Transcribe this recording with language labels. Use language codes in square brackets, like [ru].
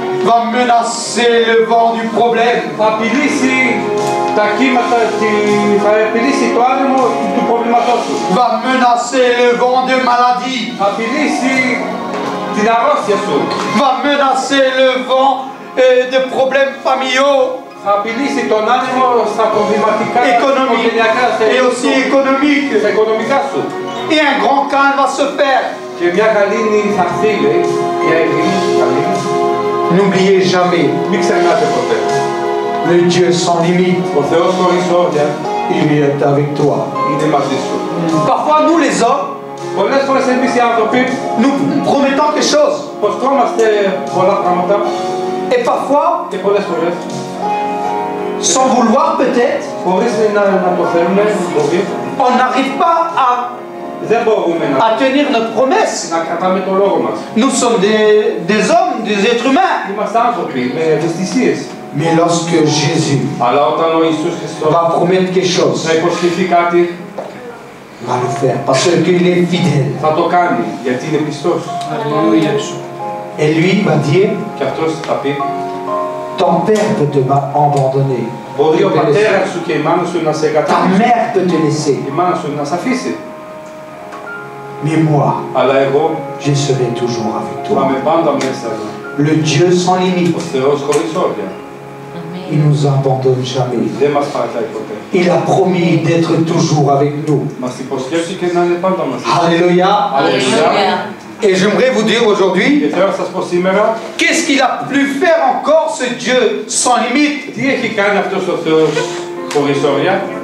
[fr] va menacer le vent du problème. [el] θα απειλήσει τα κύματα, θα απειλήσει το άνεμο του προβλήματός σου. [fr] Va menacer le vent de maladie. [el] Θα απειλήσει την αρρώστια σου. [fr] Va menacer le vent de problèmes familiaux, [el] Θα απειλήσει τον άνεμο στα προβληματικά [fr] économiques [el] οικογενειακά, [fr] et aussi économiques. [el] στα οικονομικά σου. [fr] Et un grand calme va se faire. [el] Και μια γαλήνη θα έρθει, λέει, μια γαλήνη. [fr] N'oubliez jamais, [el] Μην ξεχνάτε ποτέ. [fr] le Dieu sans limite, [el] Ο Θεός χωρίς όρια [fr] il est avec toi. [el] είναι μαζί σου. [fr] Parfois, nous les hommes, [el] Πολλές φορές εμείς οι άνθρωποι [fr] nous promettons quelque chose. [el] προσκόμαστε πολλά πράγματα [fr] Et parfois, [el] και πολλές φορές [fr] sans vouloir peut-être, [el] χωρίς να το θέλουμε, μπορεί, [fr] on n'arrive pas [el] δεν μπορούμε [fr] à tenir notre promesse. [el] να κρατάμε το λόγο μας. [fr] Nous sommes des hommes, des êtres humains. [el] Είμαστε άνθρωποι με ευαισθησίες. [fr] Mais lorsque Jésus [el] Αλλά όταν ο Ιησούς Χριστός [fr] va promettre quelque chose, [el] θα υποσχεθεί κάτι, [fr] va le faire parce qu'il est fidèle. [el] θα το κάνει γιατί είναι πιστός. [fr] Et lui va dire, [el] Και αυτός θα πει, [fr] ton père peut te abandonner. [el] μπορεί ο πατέρας σου και η μάνα σου να σε [fr] Ta [el] εγκαταλείψει. [fr] mère peut te laisser. [el] Η μάνα σου να σε αφήσει. [fr] Mais moi, [el] Αλλά εγώ [fr] je serai toujours avec [el] θα [fr] toi. [el] είμαι πάντα μέσα μου. [fr] Le Dieu sans [el] Ο [fr] limite, [el] Θεός χωρίς όρια [fr] il nous abandonne jamais. [el] δεν μας παρατάει ποτέ. [fr] Il a promis d'être toujours avec nous. [el] Μας υποσχέθηκε να είναι πάντα μαζί. [fr] Alléluia. [el] Αλληλούια. [fr] Et j'aimerais vous dire [el] Και [fr] aujourd'hui, [el] θέλω να σας πω σήμερα, [fr] qu'est-ce qu'il a pu faire encore ce Dieu sans limite? [el] τι έχει κάνει αυτός ο Θεός χωρίς όρια.